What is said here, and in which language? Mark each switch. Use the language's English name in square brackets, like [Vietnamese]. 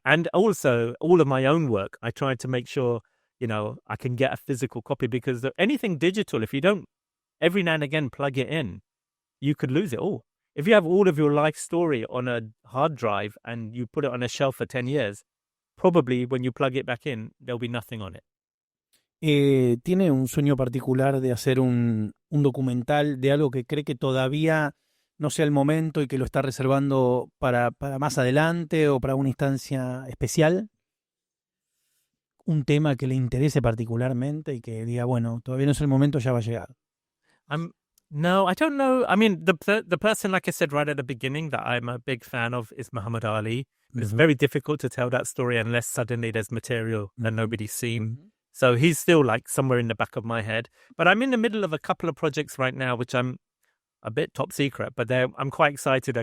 [English] And also all of my own work, I try to make sure, I can get a physical copy, because anything digital, if you don't every now and again plug it in, you could lose it all. If you have all of your life story on a hard drive and you put it on a shelf for 10 years, probably when you plug it back in, there'll be nothing on it. [Spanish] ¿Tiene un sueño particular de hacer un documental de algo que cree que todavía no sea el momento y que lo está reservando para más adelante o para una instancia especial? ¿Un tema que le interese particularmente y que diga, bueno, todavía no es el momento, ya va a llegar? [English] No, I don't know. I mean, the person, like I said right at the beginning, that I'm a big fan of is Muhammad Ali. It's very difficult to tell that story unless suddenly there's material that nobody's seen. So he's still like somewhere in the back of my head. But I'm in the middle of a couple of projects right now, which I'm a bit top secret, but I'm quite excited.